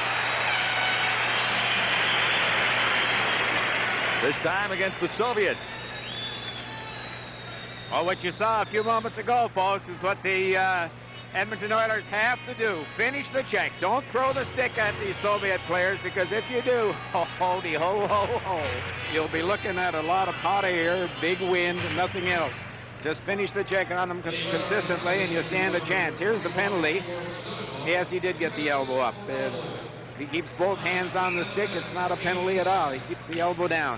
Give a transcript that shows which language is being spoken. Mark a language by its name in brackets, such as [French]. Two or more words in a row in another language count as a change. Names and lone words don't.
[English] This time against the Soviets. Well, what you saw a few moments ago, folks, is what the Edmonton Oilers have to do. Finish the check. Don't throw the stick at these Soviet players, because if you do, ho-ho-de, ho-ho-ho, you'll be looking at a lot of hot air, big wind, and nothing else. Just finish the check on them consistently, and you stand a chance. Here's the penalty. Yes, he did get the elbow up. If he keeps both hands on the stick, it's not a penalty at all. He keeps the elbow down.